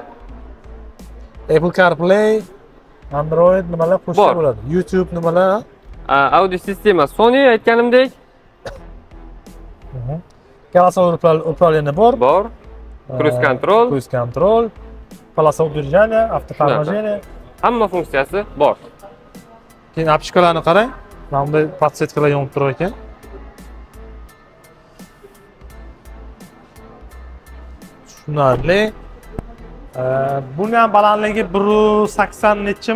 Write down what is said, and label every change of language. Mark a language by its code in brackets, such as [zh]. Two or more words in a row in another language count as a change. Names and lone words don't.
[uz] Apple CarPlay, Android nimalar qo'shsa bo'ladi? YouTube nimalar? Audio sistema Sony aytganimdek [ru] Голосовое управление bor. [uz] Bor. [en] Cruise control. Cruise control. [ru] Полоса удержания, автоторможение. [uz] Hamma funksiyasi bor. Keyin apishkalarni qarang. Mana bunday podsetkalar yonib turar ekan. Tushunarli. Buni ham balandligi 1.80 nechimi?